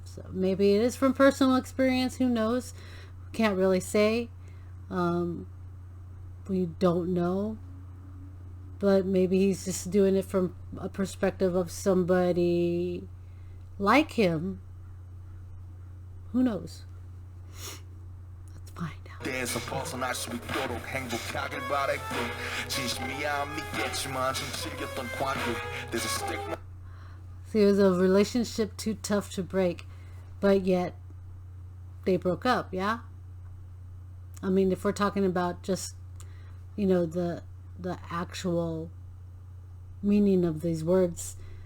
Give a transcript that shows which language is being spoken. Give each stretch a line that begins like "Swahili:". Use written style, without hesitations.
English: So maybe it is from personal experience. Who knows? Can't really say. We don't know. But maybe he's just doing it from a perspective of somebody like him. Who knows? Let's find out.
Korean: 때에서 벗어날 수 있도록 행복하길 바랬고 진심이야 안 믿겠지만 좀 질겼던 관계.
English: There's a stigma. See, it was a relationship too tough to break, but yet they broke up. Yeah. I mean, if we're talking about just, you know, the actual meaning of these words,